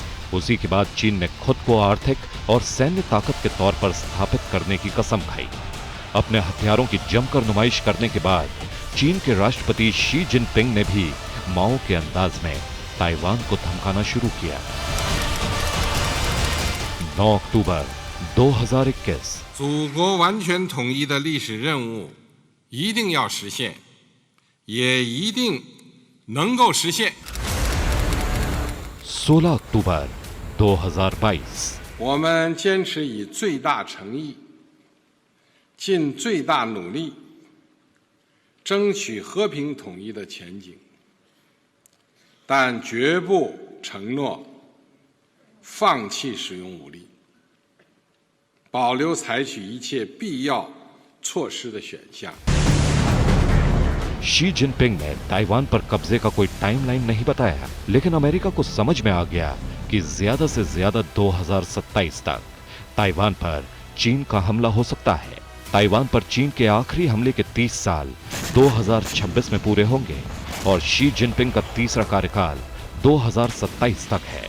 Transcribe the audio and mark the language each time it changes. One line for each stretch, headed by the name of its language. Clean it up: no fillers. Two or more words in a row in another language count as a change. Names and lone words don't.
Hindi: उसी के बाद चीन ने खुद को आर्थिक और सैन्य ताकत के तौर पर स्थापित करने की कसम खाई। अपने हथियारों की जमकर नुमाइश करने के बाद चीन के राष्ट्रपति शी जिनपिंग ने भी माओ के अंदाज में ताइवान को धमकाना शुरू किया। 9 अक्टूबर 2021,
Chinese: 祖国完全统一的历史任务一定要实现，也一定能够实现。
Hindi: 16 अक्टूबर 2022,
Chinese: 我们坚持以最大诚意、尽最大努力，争取和平统一的前景，但绝不承诺放弃使用武力，保留采取一切必要措施的选项。
Hindi: शी जिनपिंग ने ताइवान पर कब्जे का कोई टाइमलाइन नहीं बताया, लेकिन अमेरिका को समझ में आ गया कि ज्यादा से ज्यादा 2027 तक ताइवान पर चीन का हमला हो सकता है। ताइवान पर चीन के आखिरी हमले के 30 साल 2026 में पूरे होंगे और शी जिनपिंग का तीसरा कार्यकाल 2027 तक है।